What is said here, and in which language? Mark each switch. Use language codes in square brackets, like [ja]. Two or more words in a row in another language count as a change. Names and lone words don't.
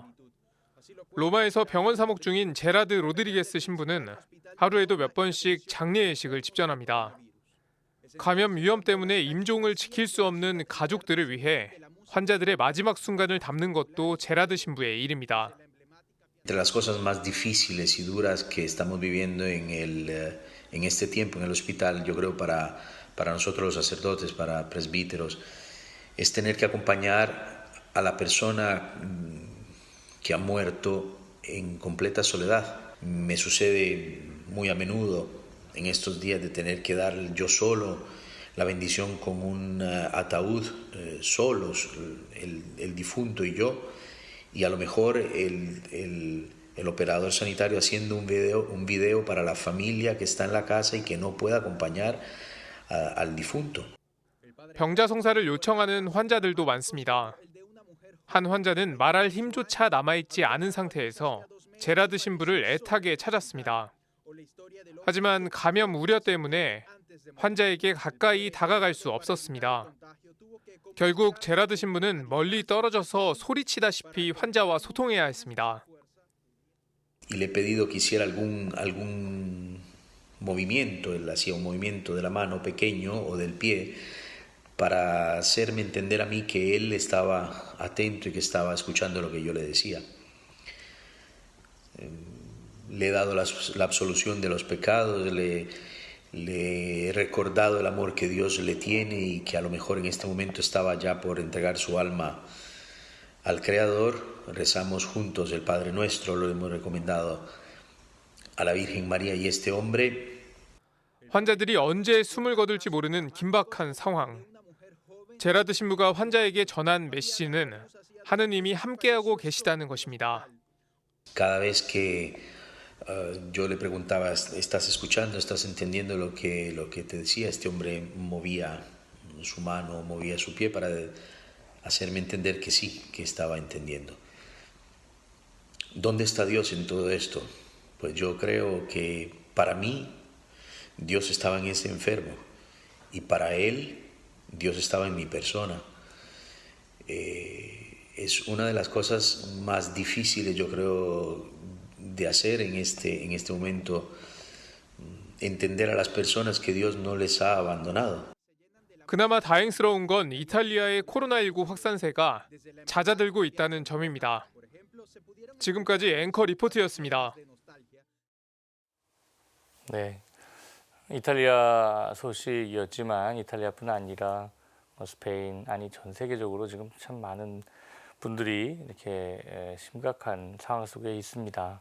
[ko] 로마에서 병원 사목 중인 제라드 로드리게스 신부는 하루에도 몇 번씩 장례 예식을 집전합니다. 감염 위험 때문에 임종을 지킬 수 없는 가족들을 위해 환자들의 마지막 순간을 담는 것도 제라드 신부의 일입니다. [es] Entre las cosas más difíciles y duras que estamos viviendo en este tiempo en el hospital, yo creo para nosotros los sacerdotes, para presbíteros, es tener que acompañar a la persona que ha muerto en completa soledad. Me sucede muy a menudo en estos días de tener que dar yo solo la bendición con un ataúd, solos, el difunto y yo, y a lo mejor el operador sanitario haciendo un video para la familia que está en la casa y que no puede acompañar al difunto. [ko] 병자 송사를 요청하는 환자들도 많습니다. 한 환자는 말할 힘조차 남아있지 않은 상태에서 제라드 신부를 애타게 찾았습니다. 하지만 감염 우려 때문에 환자에게 가까이 다가갈 수 없었습니다. 결국 제라드 신부는 멀리 떨어져서 소리치다시피 환자와 소통해야 했습니다. [es] Y le he pedido que hiciera algún movimiento, él hacía un movimiento de la mano pequeño o del pie para hacerme entender a mí que él estaba atento y que estaba escuchando lo que yo le decía. Le he dado la absolución de los pecados, le he recordado el amor que Dios le tiene y que a lo mejor en este momento estaba ya por entregar su alma al Creador. Rezamos juntos el Padre Nuestro, lo hemos recomendado a la Virgen María y este hombre. [ko] 환자들이 언제 숨을 거둘지 모르는 긴박한 상황. 제라드 신부가 환자에게 전한 메시지는 하느님이 함께하고 계시다는 것입니다. [es] Cada vez que yo le preguntaba, ¿estás escuchando? ¿Estás entendiendo lo que te decía? Este hombre movía su mano, movía su pie para hacerme entender que sí, que estaba entendiendo. ¿Dónde está Dios en todo esto? Pues yo creo que para mí Dios estaba en ese enfermo y para él Dios estaba en mi persona. Es una de las cosas más difíciles, yo creo, de hacer en este momento, entender a las personas que Dios no les ha abandonado. [ko] 그나마 다행스러운 건 이탈리아의 코로나19 확산세가 잦아들고 있다는 점입니다. 지금까지 앵커 리포트였습니다. 네, 이탈리아 소식이었지만 이탈리아뿐 아니라 스페인, 아니 전 세계적으로 지금 참 많은 분들이 이렇게 심각한 상황 속에 있습니다.